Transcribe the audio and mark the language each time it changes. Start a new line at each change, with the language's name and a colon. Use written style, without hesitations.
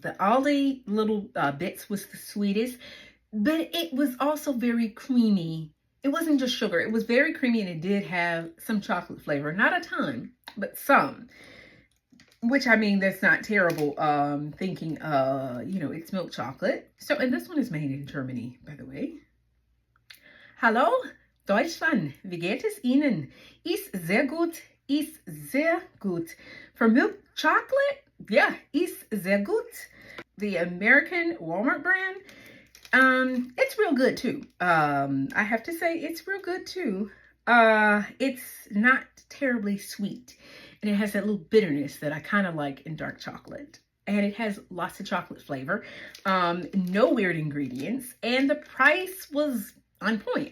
English: The Aldi little bits was the sweetest, but it was also very creamy. It wasn't just sugar. It was very creamy, and it did have some chocolate flavor. Not a ton, but some. Which, I mean, that's not terrible, thinking, you know, it's milk chocolate. So, and this one is made in Germany, by the way.
German: Hallo, Deutschland, wie geht es Ihnen? Ist sehr gut, ist sehr gut.
English: For milk chocolate, yeah,
German: ist sehr gut.
English: The American Walmart brand, it's real good too. I have to say it's real good too. It's not terribly sweet, and it has that little bitterness that I kind of like in dark chocolate. And it has lots of chocolate flavor, no weird ingredients, and the price was on point.